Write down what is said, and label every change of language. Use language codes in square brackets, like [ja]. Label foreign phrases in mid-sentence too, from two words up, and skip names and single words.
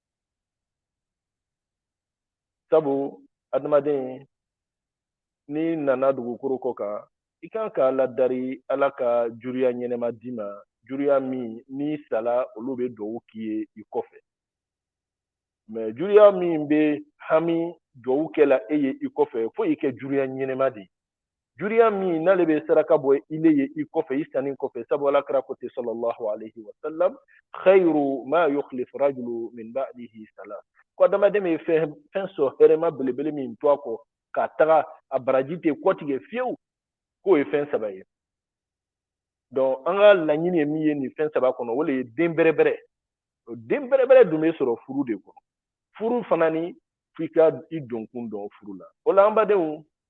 [bm] Sabu adamaden n'i nana dugukolo kɔ kan, i kan ka ladari ala ka juriya ɲɛnɛma d'i ma, juriya min n'i sala olu bɛ dugawu k'i ye i kɔfɛ. mais juguya min bɛ hami duwawu kɛla e ye i kɔfɛ fo i kɛ juguya ɲɛnɛma de ye juguya min n'ale bɛ saraka bɔ ile ye i kɔfɛ i sanni kɔfɛ sabu alakira ko ten [ar] صلى الله عليه وسلم خير ما يخلف رجل من بعده صلاة [bm] ko adamaden bɛ fɛn sɔrɔ hɛrɛma belebele min to a kɔ k'a taga a baraji tɛ kɔtigɛ fiyewu k'o ye fɛn saba ye donc an ka laɲini ye min ye nin fɛn saba kɔnɔ o de ye den bɛrɛbɛrɛ den bɛrɛbɛrɛ dun bɛ sɔrɔ furu de kɔnɔ furu fana ni f'i ka i donkun dɔn furu la o la an badenw